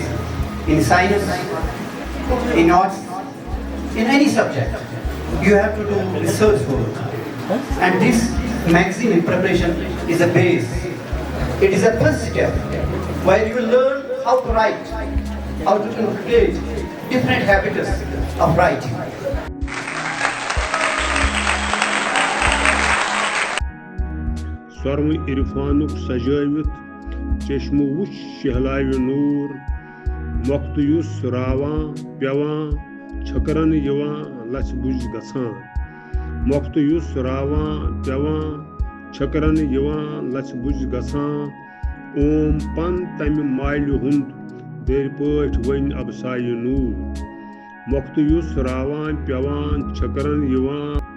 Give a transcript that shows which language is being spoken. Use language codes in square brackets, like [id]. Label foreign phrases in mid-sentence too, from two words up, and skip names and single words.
[en] In science, in arts, in any subject, you have to do research work. And this magazine in preparation is a base. It is a first step where you will learn how to write, how to create different habits of writing. [ks] سورم عرفانک سجٲوِتھ چشمہ وچھ شہلاوِ نور مۄختہٕ یُس راوان پیوان چھکرن یوان لچھ بُج گژھان مۄختہٕ یُس راوان پیوان چھکرن یوان لچھ بُج گژھان اوم پن تمہِ مالہِ ہُنٛد دٔرۍ پٲٹھۍ ؤنۍ ابسایہِ نوٗر مۄختہٕ یُس راوان پیوان چھکرن یوان